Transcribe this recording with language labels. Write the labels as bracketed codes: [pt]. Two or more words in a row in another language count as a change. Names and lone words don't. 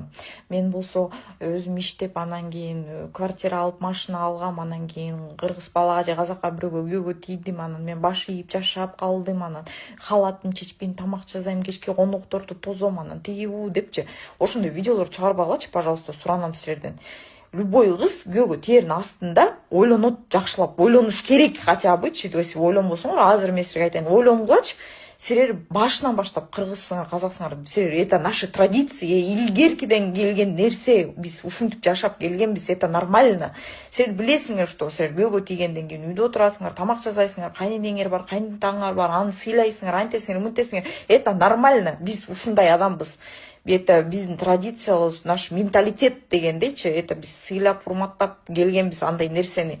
[ky] Мен болсо өзүм иштеп анан кийин квартира алып машина алгам, анан кийин кыргыз балага же казакка бирөөгө күйөөгө тийдим, анан мен баш ийип жашап калдым, анан халатым чечпейм, тамак жасайм, кечке конокторду тозом, анан тиги бу депчи. Ошондой видеолор чыгарбагылачы, пожалуйста, суранам силерден. Любой кыз күйөөгө тиерин астында ойлонот, жакшылап ойлонуш керек [ru] хотя бычы. То есть [ky] ойлонбосоңор, азыр мен силерге айтайын, ойлонгулачы. Силер башынан баштап кыргызсыңар, казаксыңар, силер [ru] это наши традиции, [ky] илгеркиден келген нерсе, биз ушинтип жашап келгенбиз, [ru] это нормально. [ky] Силер билесиңер, что силер күйөөгө тийгенден кийин үйдө отурасыңар, тамак жасайсыңар, кайненеңер бар, кайнтаңар бар, аны сыйлайсыңар, антесиңер, мынтесиңер. [ru] Это нормально. [ky] Биз ушундай адамбыз. Это биздин традициябыз, [ru] наш менталитет [ky] дегендейчи, это биз сыйлап, урматтап келгенбиз андай нерсени.